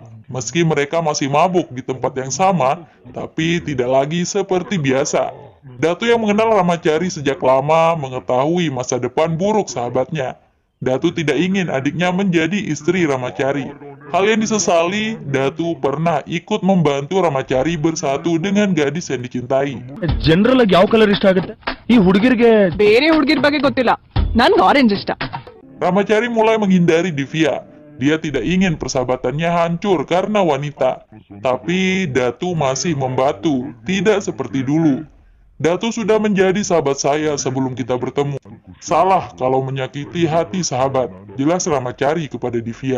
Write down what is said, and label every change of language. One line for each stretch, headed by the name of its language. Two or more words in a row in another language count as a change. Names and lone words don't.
Indonesian: Meski mereka masih mabuk di tempat yang sama, tapi tidak lagi seperti biasa. Datu yang mengenal Ramacari sejak lama mengetahui masa depan buruk sahabatnya. Datu tidak ingin adiknya menjadi istri Ramacari. Hal yang disesali, Datu pernah ikut membantu Ramacari bersatu dengan gadis yang dicintai.
Kannada: ಜನರಲ್ ಆಗಿ ಯಾವ ಕಲರ್ ಇಷ್ಟ ಆಗುತ್ತೆ ಈ ಹುಡುಗಿರಿಗೆ? ಬೇರೆ ಹುಡುಗಿರ್ ಬಗ್ಗೆ ಗೊತ್ತಿಲ್ಲ, ನನ್ಗೆ ಆರೆಂಜ್ ಇಷ್ಟ.
Indonesian: Ramacari mulai menghindari Divya. Dia tidak ingin persahabatannya hancur karena wanita. Tapi Datu masih membatu, tidak seperti dulu. Datu sudah menjadi sahabat saya sebelum kita bertemu. Salah kalau menyakiti hati sahabat, jelas Ramacari kepada Divya.